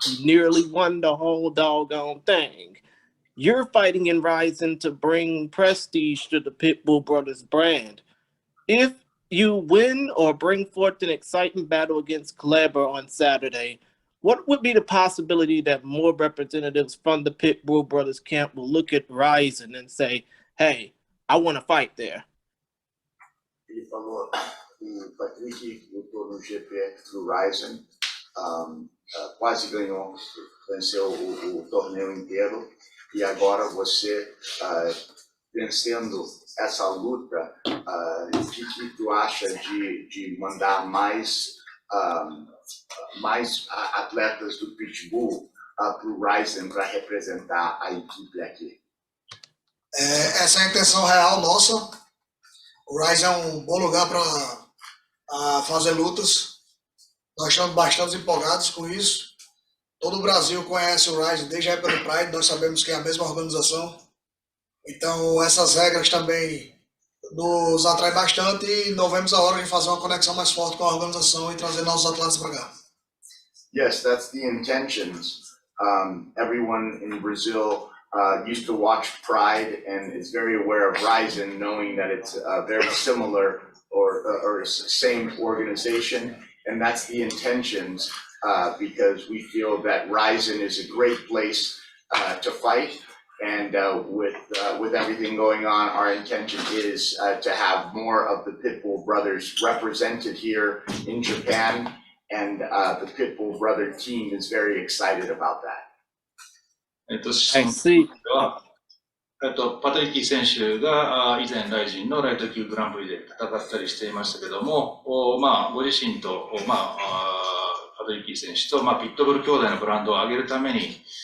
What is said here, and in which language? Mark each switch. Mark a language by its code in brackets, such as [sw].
[en] He nearly won the whole doggone thing. You're fighting in RIZIN to bring prestige to the Pitbull Brothers brand. If you win or bring forth an exciting battle against Kleber on Saturday, what would be the possibility that more representatives from the Pitbull Brothers camp will look at RIZIN and say, hey, I want to fight there? [pt] Ele falou, o Patrick lutou no GP do RIZIN, quase ganhou, venceu o torneio inteiro, e agora você, vencendo essa luta, o que tu acha de mandar mais atletas do Pitbull para o RIZIN para representar a equipe aqui? Essa é a intenção real nossa. O RIZIN é bom lugar para fazer lutas. Nós estamos bastante empolgados com isso. Todo o Brasil conhece o RIZIN desde a época do Pride, nós sabemos que é a mesma organização. Então, essas regras também nos atraem bastante e não vemos a hora de fazer uma conexão mais forte com a organização e trazer nossos atletas para cá. [en] Yes, that's the intentions. Everyone in Brazil used to watch Pride and is very aware of RIZIN, knowing that it's very similar or same organization, and that's the intentions because we feel that RIZIN is a great place to fight. And with everything going on, our intention is to have more of the Pitbull brothers represented here in Japan, and the Pitbull brother team is very excited about that. [ja] 質問では、パトリッキー選手が以前、RIZINのライト級グランプリで戦ったりしていましたけども、ご自身と、パトリッキー選手と、ピットブル兄弟のブランドを上げるために、